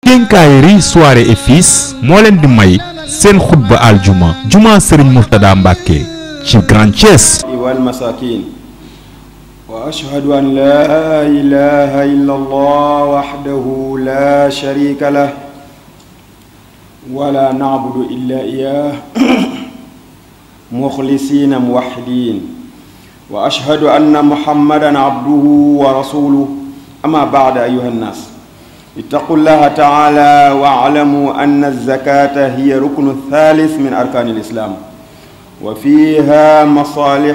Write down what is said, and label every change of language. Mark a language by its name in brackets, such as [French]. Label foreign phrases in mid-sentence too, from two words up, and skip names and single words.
[Wolof] quincaillerie Soirée et Fils moo leen di may seen xutba aljuma juma Serigne Mourtada Mbacké ci Grand Thiès [Arabic] والمساكين وأشهد أن لا إله إلا الله وحده لا شريك له ولا نعبد إلا إياه مخلصين موحدين وأشهد أن محمدا عبده و رسوله أما بعد أيها الناس اتقوا الله تعالى واعلموا أن الزكاة هي ركن الثالث من أركان الإسلام وفيها مصالح